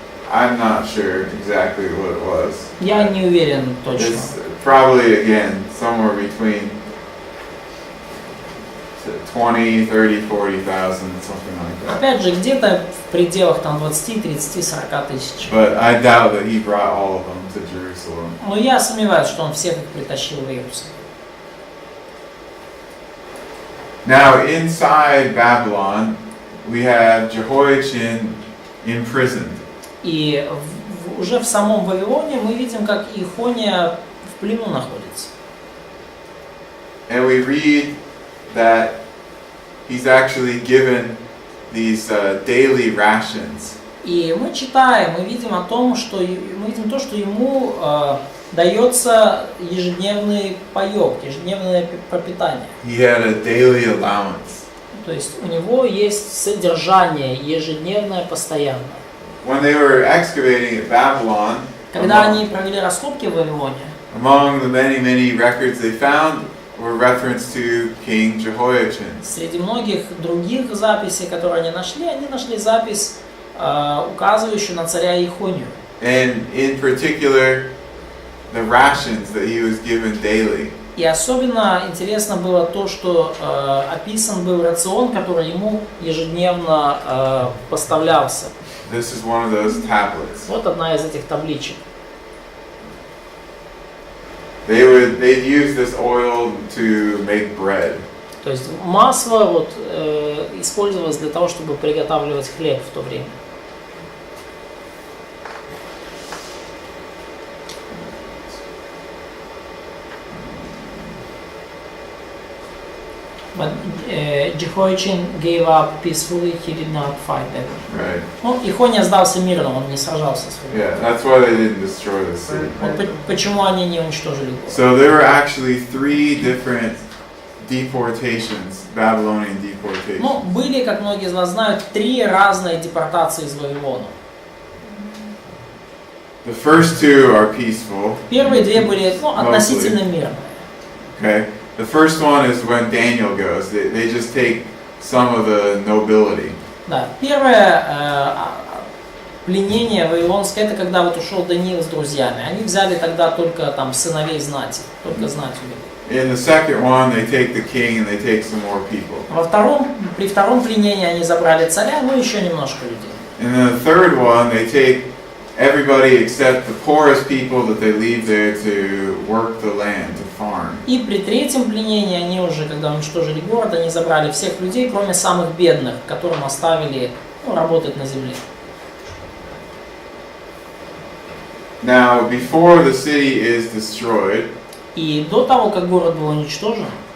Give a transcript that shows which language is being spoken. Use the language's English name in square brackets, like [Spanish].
[English] I'm not sure exactly what it was. [Russian] Я не уверен точно. [English] It's probably, again, somewhere between 20, 30, 40,000, something like that. [Russian] Опять же, где-то в пределах там 20, 30, 40 тысяч. [English] But I doubt that he brought all of them to Jerusalem. [Russian] Но я сомневаюсь, что он всех их притащил в Иерусалим. [English] Now, inside Babylon, we have Jehoiachin imprisoned. [Russian] И уже в самом Вавилоне мы видим, как Ихония в плену находится. [English] And we read that he's actually given these daily rations. [Russian] И мы читаем, мы видим о том, что мы видим то, что ему дается ежедневный паёк, ежедневное пропитание. [English] He had a daily allowance. [Russian] То есть у него есть содержание ежедневное, постоянное. [English] When they were excavating at Babylon, [Russian] Когда они провели раскопки в Вавилоне, [English] among the many records they found were reference to King Jehoiachin. [Russian] среди многих других записей, которые они нашли запись, указывающую на царя Ихонию. [English] And in particular, the rations that he was given daily. [Russian] И особенно интересно было то, что описан был рацион, который ему ежедневно поставлялся. [English] This is one of those tablets. [Russian] Вот одна из этих табличек. [English] They'd use this oil to make bread. [Russian] То есть масло использовалось для того, чтобы приготавливать хлеб в то время. [English] But Jehoiachin gave up peacefully, he did not fight them. Right. [Russian] Ну, Ихония сдался мирно, он не сражался с врагом. [English] Yeah, that's why they didn't destroy the city. [Russian] Вот почему они не уничтожили город. [English] So there were actually 3 different deportations, Babylonian deportations. [Russian] Ну, были, как многие из вас знают, 3 разные депортации из Вавилона. [English] The first 2 are peaceful. [Russian] Первые 2 были относительно мирные. [English] Okay. The first one is when Daniel goes. They just take some of the nobility. [Russian] Да, первое пленение вавилонское, это когда вот ушел Даниил с друзьями. Они взяли тогда только там сыновей знати, только знать увели. [English] In the second one, they take the king and they take some more people. [Russian] При втором пленении они забрали царя, ну еще немножко людей. [English] In the third one, they take everybody except the poorest people that they leave there to work the land, to farm. [Russian] И при третьем пленении они уже, когда уничтожили город, они забрали всех людей, кроме самых бедных, которым оставили работать на земле. [English] Now, before the city is destroyed, [Russian] И до того, как город был уничтожен,